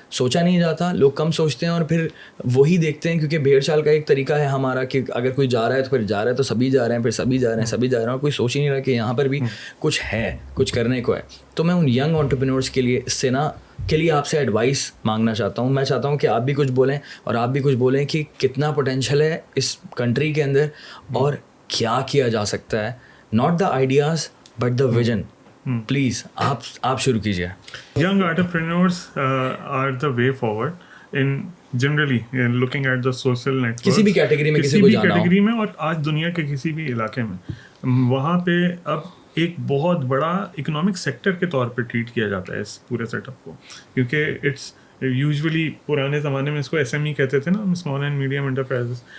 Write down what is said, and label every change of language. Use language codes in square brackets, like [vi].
[ur] سوچا نہیں جاتا, لوگ کم سوچتے ہیں اور پھر وہی دیکھتے ہیں, کیونکہ بھیڑ چال کا ایک طریقہ ہے ہمارا کہ اگر کوئی جا رہا ہے تو پھر جا رہا ہے, تو سبھی جا رہے ہیں, پھر سبھی جا رہے ہیں, سبھی جا رہے ہیں, اور کوئی سوچ ہی نہیں رہا کہ یہاں پر بھی کچھ ہے, کچھ کرنے کو ہے. تو میں ان ینگ انٹرپرینورس کے لیے اس سے نا کے لیے آپ سے ایڈوائس مانگنا چاہتا ہوں. میں چاہتا ہوں کہ آپ بھی کچھ بولیں اور آپ بھی کچھ بولیں کہ کتنا پوٹینشیل ہے اس کنٹری کے اندر اور کیا کیا جا سکتا ہے. [en] Not the ideas but the vision. [ur] Please آپ شروع کیجیے. [en] Young entrepreneurs are the way forward in generally looking at the social network. [ur] کسی بھی کیٹیگری میں, کسی کو جانا ہو, کسی بھی کیٹیگری میں, اور آج دنیا کے کسی بھی علاقے میں, وہاں پہ اب ایک بہت بڑا اکنامک سیکٹر کے طور پہ ٹریٹ کیا جاتا ہے اس پورے سیٹ اپ کو, کیونکہ اٹس یوزلی پرانے زمانے میں اس کو SME کہتے تھے نا, اسمال اینڈ میڈیم انٹرپرائزز.